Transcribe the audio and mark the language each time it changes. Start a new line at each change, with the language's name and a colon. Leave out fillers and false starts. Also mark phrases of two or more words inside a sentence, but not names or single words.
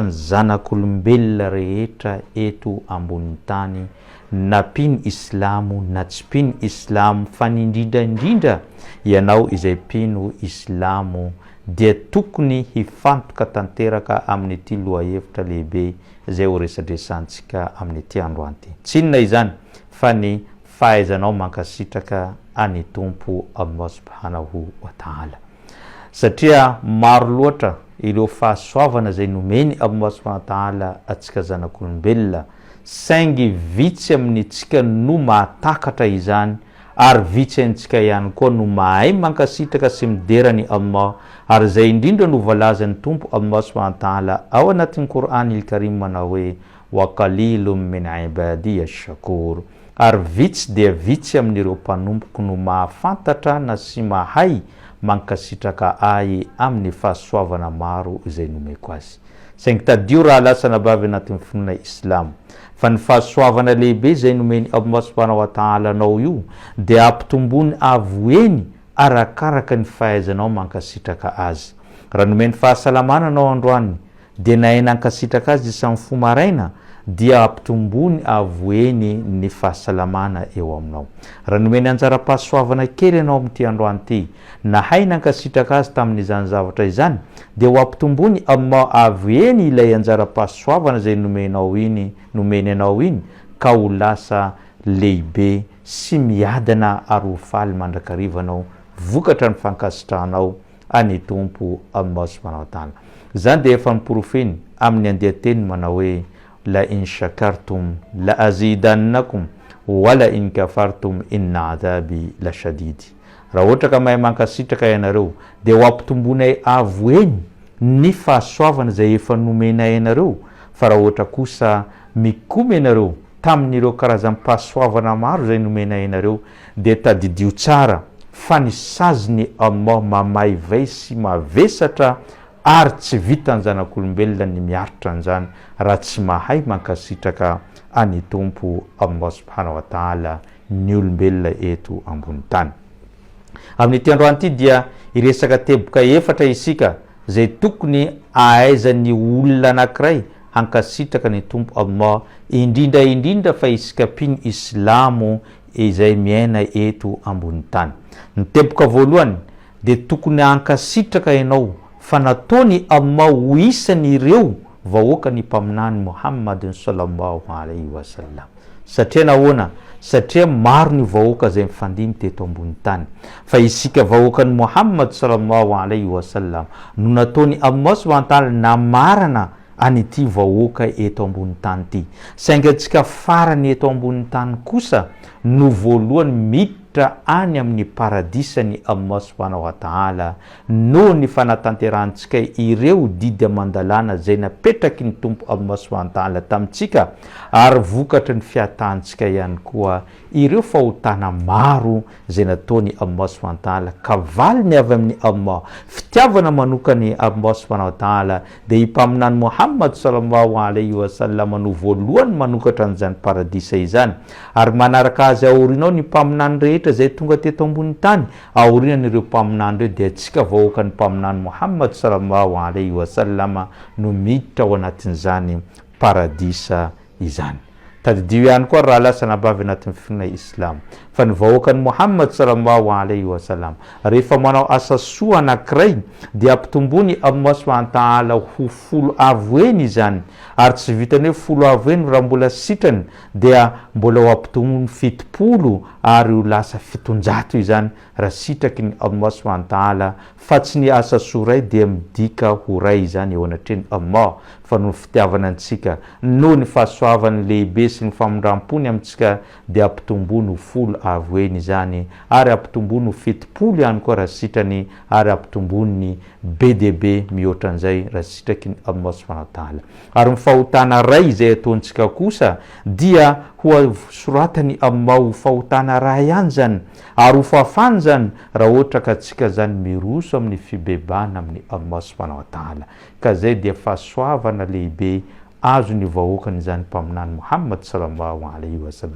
Malagasy: ny zanak'olombelona rehetra eto ambony tany na mpino islamo na tsy mpino islamo fa ny indrindraindrindra ianao izay mpino islamo dia tokony hifantoka tanteraka amin'ny ity lohahevitra lehibe zay ho resadresantsika amin'ny ity androany ity tsy inona izany fa ny fahaizanao mankasitraka any tompo Allah
Arabic: سبحانه وتعالى
Malagasy: satria maro loatra ireo fahasoavana zay nomeny Allah
Arabic: سبحانه وتعالى
Malagasy: atsika zanak'olombelona saingy vitsy amin'ny tsika no mahatakatra izany ary vitsy antsika ihany koa no mahay mankasitraka sy miderany Allah ary zay indrindra no voalazany tompo Allah
Arabic: سبحانه وتعالى
Malagasy: ao anatin'ny
Arabic: القرآن الكريم
Malagasy: manao hoe
Arabic: وقليل من عبادي الشكور
Malagasy: ary vitsy dia vitsy amin'ireo mpanompoko no mahafantatra na sy mahay mankasitraka ahy amin'ny fahasoavana maro izay nomeko azy saingy tadio raha lasa nabavy anatin'ny finoana Islam fa ny fahasoavana lehibe zay nomeny Allah
Arabic: سبحانه وتعالى
Malagasy: anao io dia ampitombony avoeny arakaraka ny fahaizanao mankasitraka azy raha nomeny fahasalamana anao androany dia nahaina ankasitraka azy isan'ny fomaraina dia ampitombony avoeny ny fahasalamana eo aminao raha nomeny anjara-pahasoavana kely anao amin'ity androany ity na haina ankasitraka azy tamin'izany zavatra izany dia ho ampitombony Allah avoeny ilay anjara-pahasoavana zay nomeny anao iny ka ho lasa lehibe sy miadana ary ho faly mandrakarivanao vokatra ny fankasitrahanao any tompo Allah
Arabic: سبحانه وتعالى
Malagasy: zany dia efa niporofeny amin'ny andihateny manao hoe
Arabic: لئن شكرتم لأزيدنكم ولئن كفرتم إن عذابي لشديد
Malagasy: raha ohatra ka mahay mankasitraka ianareo dia ho ampitombonay avoeny ny fahasoavana zay efa nomenay ianareo fa raha ohatra kosa mikomy ianareo tamin'ireo karazam-pahasoavana maro zay nomenay ianareo dia tadidio tsara fa ny saziny Allah mamaivay sy mavesatra ary tsy vitany zanak'olombelona ny miaritra an'izany raha tsy mahay mankasitraka any tompo Allah
Arabic: سبحانه وتعالى
Malagasy: ny olombelona eto ambony tany amin'ity androany ity dia iresaka teboka efatra isika zay tokony ahaizan'ny olona anankiray hankasitraka ny tompo Allah indrindra fa isika mpino islamo izay miaina eto ambony tany ny teboka voalohany dia tokony hankasitraka ianao fa nataony Allah ho isany ireo vahoaka ny mpaminany Muhammad
Arabic: صلى الله عليه وسلم
Malagasy: satria nahoana satria maro ny vahoaka zay mifandimy teto ambony tany fa isika vahoakan'ny Muhammad
Arabic: صلى الله عليه
Malagasy: wasallam no nataony Allah
Arabic: سبحانه و
Malagasy: ta'ala namarana anyty vahoaka eto ambony tany ity saingy atsika farany eto ambony tany kosa no voalohany miditra any amin'ny paradisany Allah subhanahu wa ta'ala no ny fanatanterantsika ireo didy amandalana zay napetraky ny tompo Allah
Arabic: سبحانه وتعالى
Malagasy: tamitsika ary vokatra ny fiatantsika ihany koa ireo fahotana maro zay nataony Allah
Arabic: سبحانه وتعالى
Malagasy: kavaliny avy amin'ny Allah fitiavana manokany Allah
Arabic: سبحانه و
Malagasy: ta'ala dia himpaminany Muhammad
Arabic: صلى الله عليه وسلم
Malagasy: no voalohany manokatra an'izany paradisa izany ary manaraka azy aorinao ny mpaminany rehetra zay tonga teto ambony tany aorinan'ireo mpaminany reo dia atsika vahoaka ny mpaminany Muhammad
Arabic: صلى الله عليه وسلم
Malagasy: no miditra ao anatin'izany paradisa izany tadidio ihany koa raha lasa nabavy anatin'ny finoana islam. Fa ny vahoakan'ny Muhammad
Arabic: صلى الله عليه وسلم
Malagasy: rehefa manao asa soa anankiray dia ampitombony Allah
Arabic: سبحانه وتعالى
Malagasy: ho folo avo eny izany, ary tsy vitany hoe folo avo eny raha mbola sitrany dia mbola ho ampitombony fitopolo ary ho lasa fitonjato izany raha sitraky ny Allah
Arabic: سبحانه وتعالى,
Malagasy: fa tsy ny asa soa ray dia midika ho ray izany eo anatreny Allah, fa no fitiavana antsika noho ny fahasoavany lehibe sy ny famindram-pony amintsika dia ampitombony ho folo avo eny izany, ary ampitombony ho fitopolo ihany koa raha sitrany, ary ampitombony be dia be mihoatra an'izay raha sitraky ny Allah
Arabic: سبحانه وتعالى.
Malagasy: Ary fahotana ray izay ataontsika kosa dia ho soratany Allah ho fahotana ray ihany zany, ary ho fafany zany raha ohatra ka tsika zany miroso amin'ny fibebana amin'ny Allah
Arabic: سبحانه وتعالى.
Malagasy: Ka zay dia fahasoavana lehibe azo ny vahoakany zany mpaminany Muhammad
Arabic: صلى الله عليه وسلم.